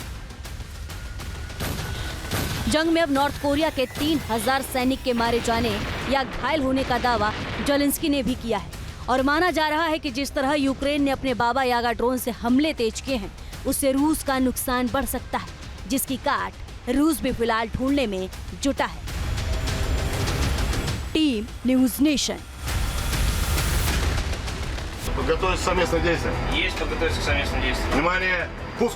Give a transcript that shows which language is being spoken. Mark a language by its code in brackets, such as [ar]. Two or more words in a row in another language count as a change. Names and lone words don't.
[hi] जंग में अब नॉर्थ कोरिया के 3,000 सैनिक के मारे जाने या घायल होने का दावा जेलेंस्की ने भी किया है और माना जा रहा है कि जिस तरह यूक्रेन ने अपने बाबा यागा ड्रोन से हमले तेज किए हैं, उससे रूस का नुकसान बढ़ सकता है, जिसकी काट रूस भी फिलहाल ढूंढने में जुटा है। टीम न्यूज़ नेशन। [ru] Подготовиться к совместным действиям. Есть подготовиться к совместным действиям. Внимание, пуск.